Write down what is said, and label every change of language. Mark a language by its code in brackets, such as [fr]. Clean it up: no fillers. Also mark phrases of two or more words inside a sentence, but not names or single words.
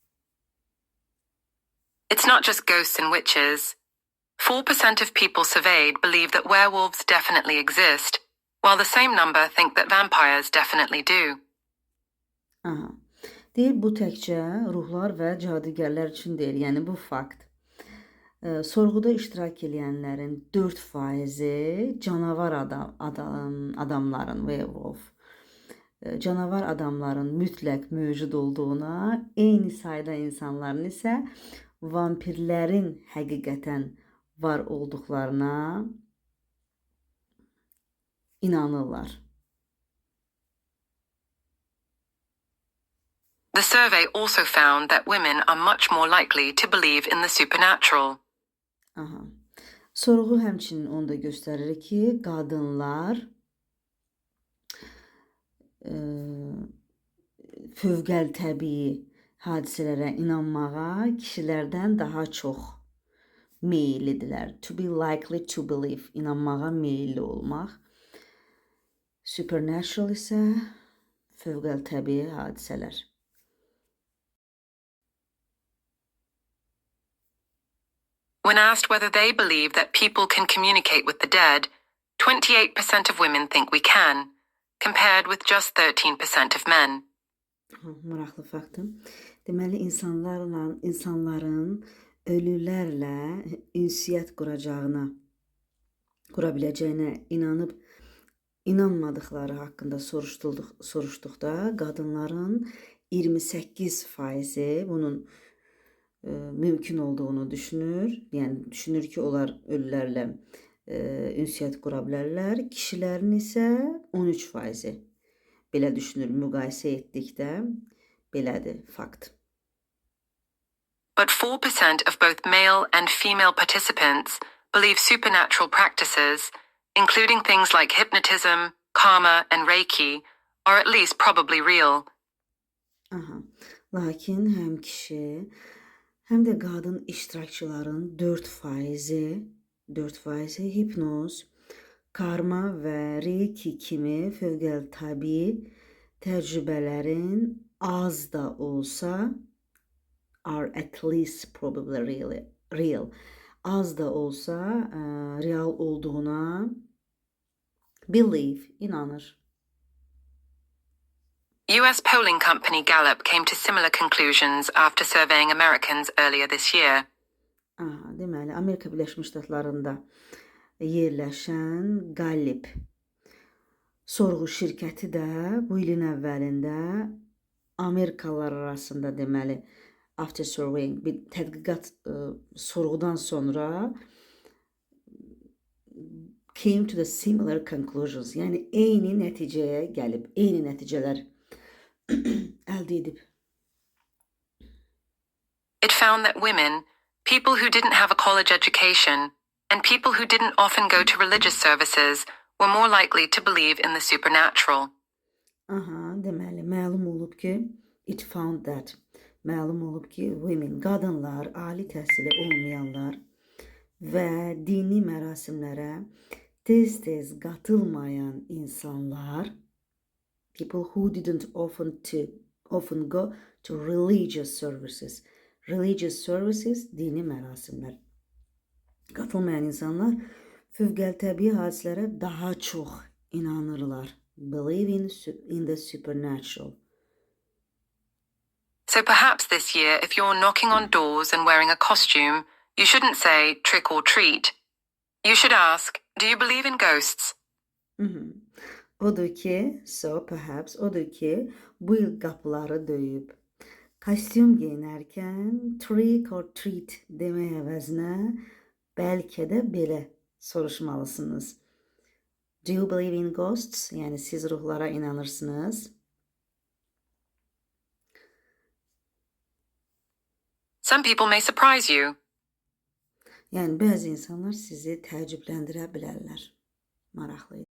[en] It's not just ghosts and witches. 4% of people surveyed believe that werewolves definitely exist, while the same number think that vampires definitely do. Aha. [az] Deyir, bu təkcə ruhlar və cadugərlər üçün deyil, yəni bu fakt. Sorğuda iştirak edənlərin 4% canavar adamların, werewolf, canavar adamların mütləq mövcud olduğuna, eyni sayda insanların isə vampirlərin həqiqətən var olduqlarına inanırlar. [en] The survey also found that women are much more likely to believe in the supernatural. Aha. [az] Sorğu həmçinin onu da göstərir ki, qadınlar fövqəltəbii, hadisələrə inanmağa kişilərdən daha çox meyillidirlər. [en] To be likely to believe, [az] inanmağa meyilli olmaq. Supernatural isə fövqəltəbii hadisələr. [en] When asked whether they believe that people can communicate with the dead, 28% of women think we can, compared with just 13% of men. [az] Maraqlı faktım. Deməli, insanların ölülərlə ünsiyyət qura biləcəyinə inanmadıkları haqqında soruşduqda, qadınların 28% bunun mümkün olduğunu düşünür. Yəni düşünür ki, onlar ölülərlə ünsiyyət qura bilərlər. Kişilərin isə 13% belə düşünür. Müqayisə etdikdə belədir fakt. [en] But 4% of both male and female participants believe supernatural practices, including things like hypnotism, karma, and Reiki, are at least probably real. [az] Lakin həm kişi, həm də qadın iştirakçıların 4% hipnoz, karma və Reiki kimi fövqəltəbii təcrübələrin az da olsa, [en] are at least probably real. [az] Az da olsa real olduğuna believe, inanır. [en] US polling company Gallup came to similar conclusions after surveying Americans earlier this year. [az] Deməli, Amerika Birləşmiş Ştatlarında yerləşən Gallup sorğu şirkəti də bu ilin əvvəlində Amerikalılar arasında deməli [en] after surveying [az] bir tədqiqat sorğudan sonra [en] came to the similar conclusions. [az] Yəni eyni nəticəyə gəlib, eyni nəticələr əldə edib. [en] It found that women, people who didn't have a college education, and people who didn't often go to religious services were more likely to believe in the supernatural. [az] Deməli, məlum olub ki, women, qadınlar, ali təhsili olmayanlar və dini mərasimlərə tez-tez qatılmayan insanlar, [en] people who didn't often go to religious services. Religious services, [az] dini mərasimlər. Qatılmayan insanlar fövqəltəbii hadisələrə daha çox inanırlar. [en] Believe in the supernatural. So perhaps this year, if you're knocking on doors and wearing a costume, you shouldn't say trick or treat. You should ask, do you believe in ghosts? [az] Odur ki, bu il qapıları döyüb. Kostyum giyinərkən [en] trick or treat [az] demək əvəzinə bəlkə də belə soruşmalısınız. [en] Do you believe in ghosts? [az] Yəni siz ruhlara inanırsınız. [en] Some people may surprise you. [az] Yəni bəzi insanlar sizi təəccübləndirə bilərlər. Maraqlı.